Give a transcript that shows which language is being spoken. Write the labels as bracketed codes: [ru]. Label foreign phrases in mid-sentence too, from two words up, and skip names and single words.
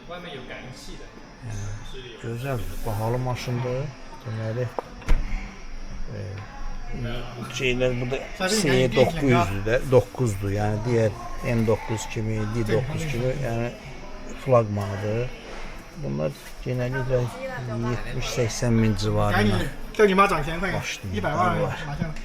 [az] Gözəl, bahalı maşındır. Deməli, şeylər burada C900'dür də, 9'dur. Yəni digər M9 kimi, D9 kimi, yəni flagmanıdır. [tr] Bunlar genellikle 70-80 bin civarında. [zh] 叫你妈涨1000块，100万拿下。